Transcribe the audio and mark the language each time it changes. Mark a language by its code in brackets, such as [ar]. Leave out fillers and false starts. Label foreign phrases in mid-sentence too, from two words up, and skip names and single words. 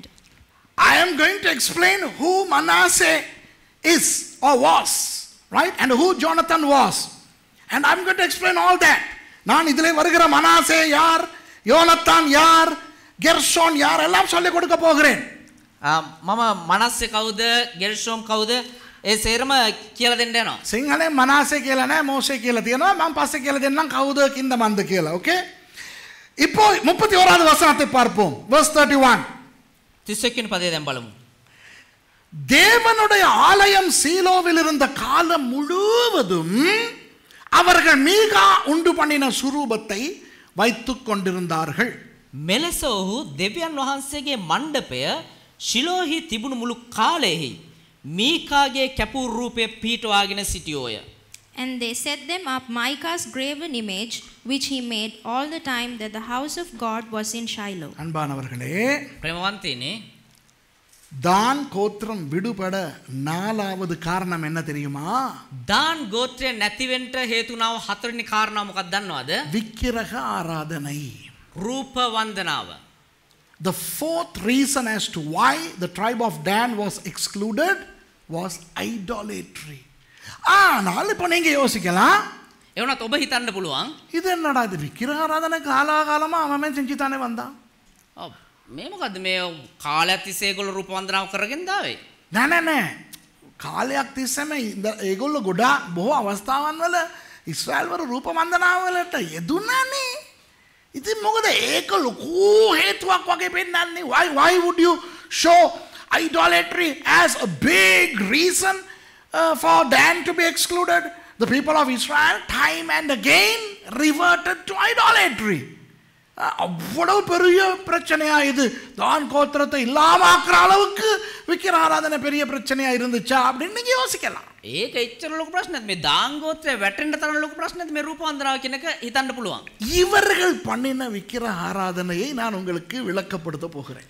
[en] I am going to explain who Manasseh is or was, right? And who Jonathan was. And I'm going to explain all that. [ta] நான் இதிலே வருகிற மனாசே யார், யோனத்தான் யார், கெர்ஷோன் யார் எல்லாம் சொல்லிக் கொடுக்க போகிறேன். [si] මම මනස්සේ කවුද, ගෙර්ෂෝම් කවුද, ඒ සේරම කියලා දෙන්න යනවා. සිංහලෙන් මනාසේ කියලා නෑ, මෝසේ කියලා තියෙනවා. මම පස්සේ කියලා දෙන්නම් කවුද කින්ද මන්ද කියලා. [ta] ஓகே? இப்போ 31வது வசனத்தை பார்ப்போம். verse 31. [si] 31 වෙනි පදේ දැන් බලමු. [ta] தேவனுடைய ஆலயம் சீலோவில் இருந்த காலம் முழுவதும் அவர்கள் மீகா உண்டு பண்ணின சுரூபத்தை வைத்துக் கொண்டிருந்தார்கள். [si] මෙලෙස ඔහු දෙවියන් වහන්සේගේ මණ්ඩපය ශිලෝහි තිබුණු මුළු කාලෙහි මීකාගේ කැපූ රූපය පිහිටවාගෙන සිටියෝය. [en] And they set them up Micah's graven image, which he made all the time that the house of God was in Shiloh. [ta] அன்பானவர்களே, [si] ප්‍රේමවන්තයනි, [ta] தான் கோத்திரம் விடுபட நாலாவது காரணம் என்ன தெரியுமா? [si] දාන් ගෝත්‍රය නැතිවෙන්න හේතුනාව හතරවෙනි කාරණාව මොකක්ද දන්නවද? [ta] விக்கிரக ஆராதனை. [si] රූප වන්දනාව. [en] The fourth reason as to why the tribe of Dan was excluded was idolatry. [ta] ஆனால் இப்போ நீங்க யோசிக்கலாம், [si] එවනත් ඔබ හිතන්න පුළුවන්, [ta] இது என்னடா இது விக்கிரக ஆராதனை காலாகாலமா அவன் செஞ்சு தானே வந்தான். [si] මේ මොකද්ද මේ කාලයක් තිස්සේ ඒගොල්ලෝ රූප වන්දනාව කරගෙන දාවේ? නෑ කාලයක් තිස්සේම ඒගොල්ලෝ ගොඩාක් බොහෝ අවස්ථාවන් වල ඉස්රායල් වල රූප වන්දනාව වලට යෙදුණානේ. ඉතින් මොකද ඒක ලොකු හේතුවක් වගේ පෙන්නන්නේ? [en] Why would you show idolatry as a big reason for Dan to be excluded. The people of Israel time and again reverted to idolatry. [ta] அவ்வளவு பெரிய பிரச்சனையா இது தான் கோத்திரத்தை இல்லாம ஆக்குற அளவுக்கு விக்கிர ஆராதனை பெரிய பிரச்சனையா இருந்துச்சா அப்படின்னு நீங்க யோசிக்கலாம். [si] ඒක එච්චර ලොකු ප්‍රශ්නයක් මේ දාන් ගෝත්‍රය වැටෙන්න තරම් ලොකු ප්‍රශ්නයක් මේ රූප වන්දනාව කියන එක හිතන්න පුළුවන්. [ta] இவர்கள் பண்ணின விக்கிர ஆராதனையை நான் உங்களுக்கு விளக்கப்படுத்த போகிறேன்.